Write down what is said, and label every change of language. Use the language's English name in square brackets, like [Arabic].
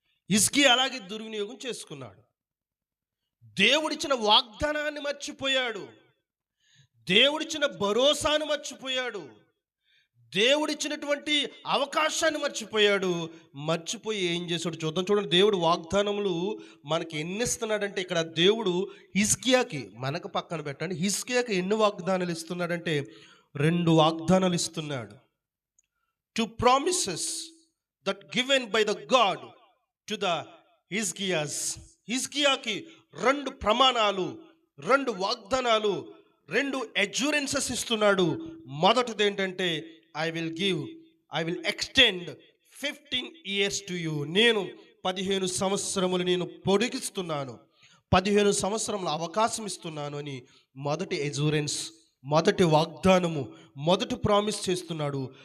[Telugu] హిజ్కియా అలాగే దుర్వినియోగం చేసుకున్నాడు. దేవుడిచ్చిన వాగ్దానాన్ని మర్చిపోయాడు, దేవుడిచ్చిన భరోసాను మర్చిపోయాడు, దేవుడిచ్చినటువంటి అవకాశాన్ని మర్చిపోయి ఏం చేశాడు చూద్దాం. చూడండి, దేవుడు వాగ్దానములు మనకి ఎన్ని ఇస్తున్నాడంటే, ఇక్కడ దేవుడు హిజ్కియాకి, మనకు పక్కన పెట్టండి, హిజ్కియాకి ఎన్ని వాగ్దానాలు ఇస్తున్నాడంటే 2 వాగ్దానాలు ఇస్తున్నాడు. [English] two promises that given by the God to the హిజ్కియాస్. [Telugu] హిజ్కియాకి 2 ప్రమాణాలు, 2 వాగ్దానాలు, 2 అష్యూరెన్సెస్ ఇస్తున్నాడు. [English] మొదటిది ఏంటంటే I will extend 15 years to you. [Telugu] నేను 15 సంవత్సరములు నేను పొడిగిస్తున్నాను, 15 సంవత్సరముల అవకాశం ఇస్తున్నాను అని మొదటి అష్యూరెన్స్, మొదటి వాగ్దానము, మొదటి ప్రామిస్ చేస్తున్నాడు.